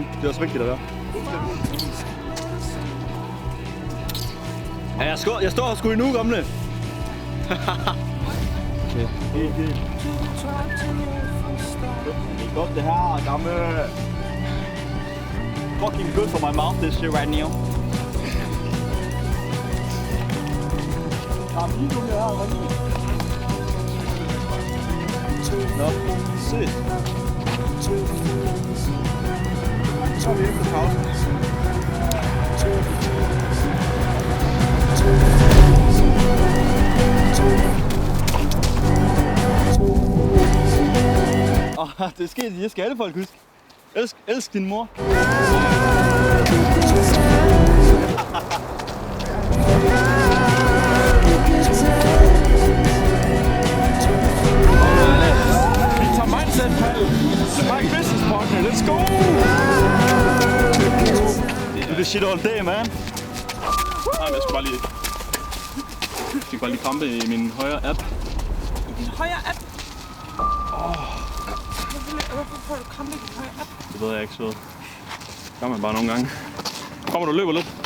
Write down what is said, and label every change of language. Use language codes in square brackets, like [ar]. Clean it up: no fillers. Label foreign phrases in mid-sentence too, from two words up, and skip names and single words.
[da] Det er også vigtigt at være. Ja, jeg står sgu endnu, gamle. Okay. Det er godt det her, gamle. [en] Fucking good for my mouth, this shit right now. [da] Nå, se. Så er vi efter pausen. Det er sket, det skal alle folk huske. Elsk din mor. [en] My business partner, let's go! Do this shit all day, man. [da] Nej, men jeg skal bare lige krampe i min højre app. Højre app? Hvorfor får du krampe i din højre app? Det ved jeg ikke, så gør man bare nogle gange. Kommer du og løber lidt?